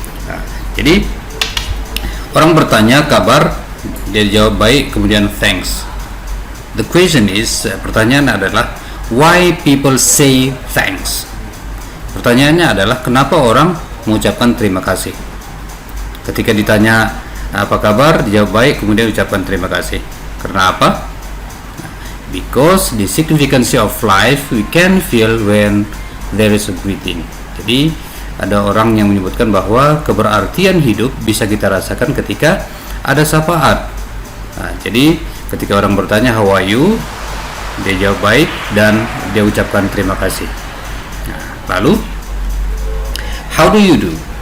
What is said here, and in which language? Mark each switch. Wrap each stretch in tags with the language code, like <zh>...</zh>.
<id>Nah, jadi orang bertanya kabar, dia jawab baik, kemudian thanks.</id> <en>The question is,</en> <id>pertanyaan adalah</id> <en>why people say thanks.</en> <id>Pertanyaannya adalah kenapa orang mengucapkan terima kasih. Ketika ditanya apa kabar, dijawab baik, kemudian ucapkan terima kasih. Karena apa?</id> <en>Because the significance of life we can feel when there is a greeting.</en> <id>Jadi ada orang yang menyebutkan bahwa keberartian hidup bisa kita rasakan ketika ada sapaan. Nah, jadi ketika orang bertanya</id> <en>how are you,</en> <id>dia jawab baik dan dia ucapkan terima kasih. Nah, lalu</id> <en>how do you do?</en>